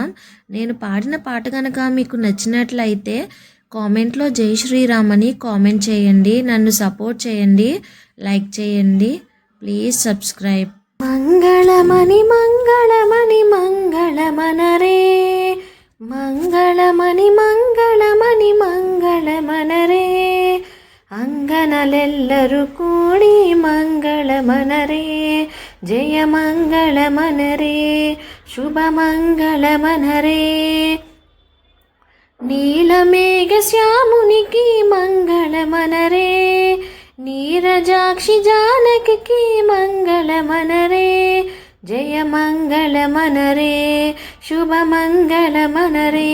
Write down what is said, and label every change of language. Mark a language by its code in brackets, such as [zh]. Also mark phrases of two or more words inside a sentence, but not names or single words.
[te] నేను పాడిన పాట కనుక మీకు నచ్చినట్లయితే కామెంట్లో జై శ్రీరామ్ అని కామెంట్ చేయండి. నన్ను సపోర్ట్ చేయండి, లైక్ చేయండి. [en] please subscribe. [te] మంగళమణి మంగళమణి మంగళమనరే, మంగళమణి మంగళమణి మంగళమనరే, అంగనలెల్లరూ కూడి మంగళమనరే, జయ మంగళమనరే, శుభ మంగళమనరే. నీలమేఘ శ్యామునికి మంగళమనరే, నీరజాక్షి జానకి మంగళమనరే, జయ మంగళమనరే, శుభ మంగళమనరే.